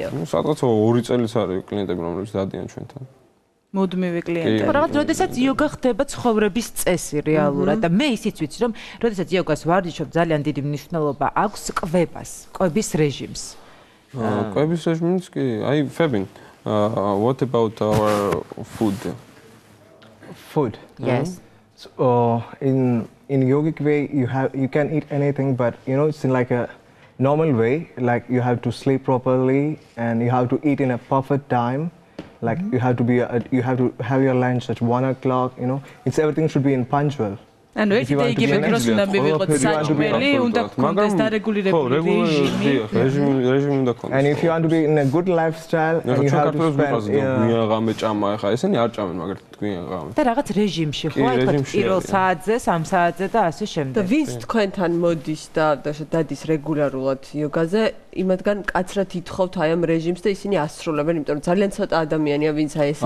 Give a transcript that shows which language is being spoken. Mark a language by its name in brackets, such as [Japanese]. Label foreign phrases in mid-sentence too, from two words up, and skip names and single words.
[Georgian] ნუ სადღაც 2 წელიც არის კლიენტები, რომლებიც დადიან ჩვენთან. მუდმივი კლიენტები. რაღაც როდესაც იოგა ხდება ცხოვრების წესი რეალურად და მე ისიც ვიცი რომ როდესაც იოგას ვარჯიშობ ძალიან დიდი მნიშვნელობა აქვს კვებას, კვების რეჟიმს. კვების რეჟიმს კი, აი Febin, [English] what about our food? Food. Yes. So in yogic way you can eat anything, but you know it's in like a normal way, like you have to sleep properly and you have to eat in a perfect time. Like you have to have your lunch at 1 o'clock, you know. Everything should be in punctual. [Georgian] ანუ ერთი და იგივე დროს უნდა მივიღოთ საჭმელი, უნდა გქონდეს დარეგულირებული რეჟიმი უნდა გქონდეს. [English] And if you want to be in a good lifestyle and you have to spend [Georgian] გვიან ღამე ჭამა, ეხა ესენი არ ჭამენ მაგალითად გვიან ღამე. და რაღაც რეჟიმში ხო, აი პირველ საათზე, 3 საათზე და ასე შემდეგ. და ვინც თქვენთან მოდის და დადის რეგულარულად იოგაზე, იმათგან კაცრად ითხოვთ აი ამ რეჟიმს და ისინი ასრულებენ, იმიტომ რომ ძალიან ცოტა ადამიანია, ვინც აი ესე